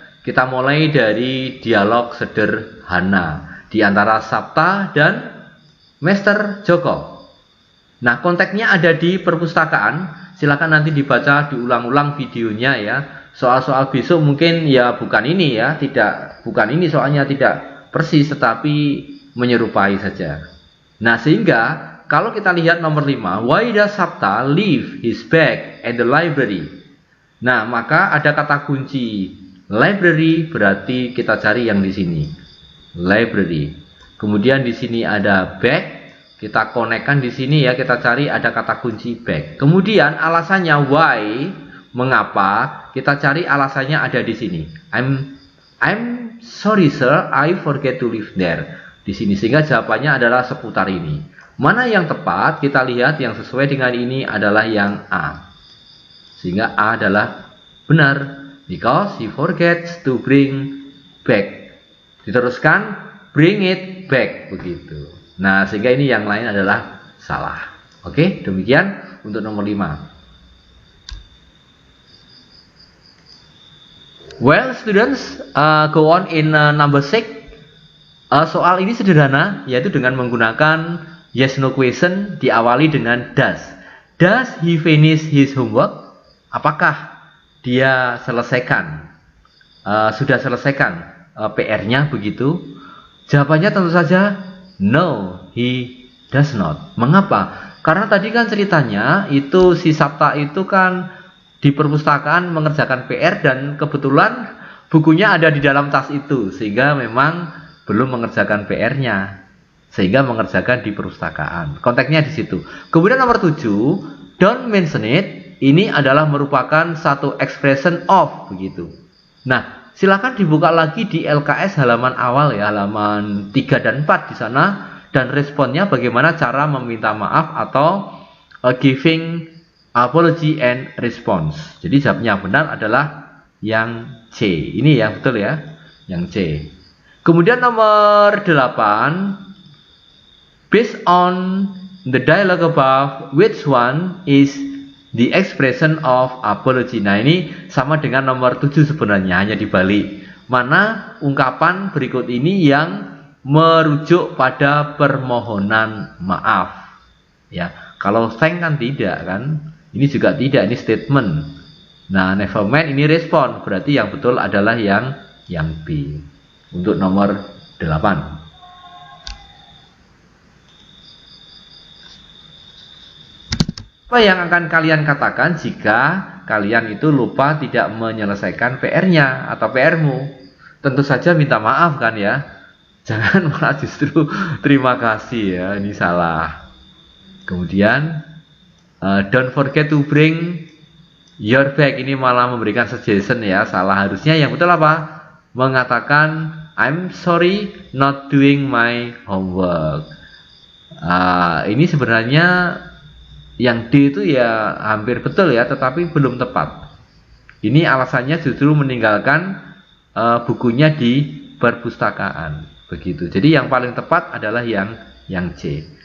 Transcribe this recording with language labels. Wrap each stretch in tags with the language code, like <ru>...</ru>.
<id>Kita mulai dari dialog sederhana di antara Sapta dan Master Joko. Nah, konteksnya ada di perpustakaan. Silakan nanti dibaca, diulang-ulang videonya ya. Soal-soal besok mungkin ya bukan ini ya, bukan ini soalnya tidak persis, tetapi menyerupai saja. Nah, sehingga kalau kita lihat nomor 5,</id> <en>why does Sapta leave his bag at the library?</en> <id>Nah, maka ada kata kunci library, berarti kita cari yang di sini. Library. Kemudian di sini ada bag. Kita konekkan di sini ya, kita cari ada kata kunci bag. Kemudian alasannya why, mengapa, kita cari alasannya ada di sini.</id> <en>I'm sorry sir, I forget to live there.</en> <id>Di sini, sehingga jawabannya adalah seputar ini. Mana yang tepat? Kita lihat yang sesuai dengan ini adalah yang A. Sehingga A adalah benar.</id> <en>Because he forgets to bring back.</en> <id>Diteruskan,</id> <en>bring it back.</en> <id>Begitu. Nah, sehingga ini yang lain adalah salah. Oke, demikian untuk nomor 5.</id> <en>Well, students, go on in number 6.</en> <id>Soal ini sederhana, yaitu dengan menggunakan</id> <en>yes no question</en> <id>diawali dengan does.</id> <en>Does he finish his homework?</en> <id>Apakah dia selesaikan? Sudah selesaikan PR-nya begitu? Jawabannya tentu saja</id> <en>no, he does not.</en> <id>Mengapa? Karena tadi kan ceritanya itu si Sapta itu kan di perpustakaan mengerjakan PR dan kebetulan bukunya ada di dalam tas itu, sehingga memang belum mengerjakan PR-nya, sehingga mengerjakan di perpustakaan. Konteksnya di situ. Kemudian nomor 7,</id> <en>don't mention it.</en> <id>Ini adalah merupakan satu expression of, begitu. Nah, silakan dibuka lagi di LKS halaman awal ya, halaman 3 dan 4 di sana, dan responnya bagaimana cara meminta maaf atau</id> <en>giving apology and response.</en> <id>Jadi jawabnya benar adalah yang C. Ini yang betul ya, yang C. Kemudian nomor 8,</id> <en>based on the dialogue above, which one is the expression of apology?</en> <id>Nah, ini sama dengan nomor 7 sebenarnya, hanya dibalik. Mana ungkapan berikut ini yang merujuk pada permohonan maaf? Ya, kalau thank kan tidak kan? Ini juga tidak, ini statement. Nah,</id> <en>never mind</en> <id>ini respon, berarti yang betul adalah yang B. Untuk nomor 8. Apa yang akan kalian katakan jika kalian itu lupa tidak menyelesaikan PR-nya atau PR-mu? Tentu saja minta maaf kan ya. Jangan malah justru terima kasih ya, ini salah. Kemudian</id> <en>don't forget to bring your bag,</en> <id>ini malah memberikan suggestion ya, salah. Harusnya yang betul apa? Mengatakan</id> <en>I'm sorry not doing my homework.</en> <id>Ini sebenarnya yang D itu ya hampir betul ya, tetapi belum tepat. Ini alasannya justru meninggalkan bukunya di perpustakaan, begitu. Jadi yang paling tepat adalah yang C.</id>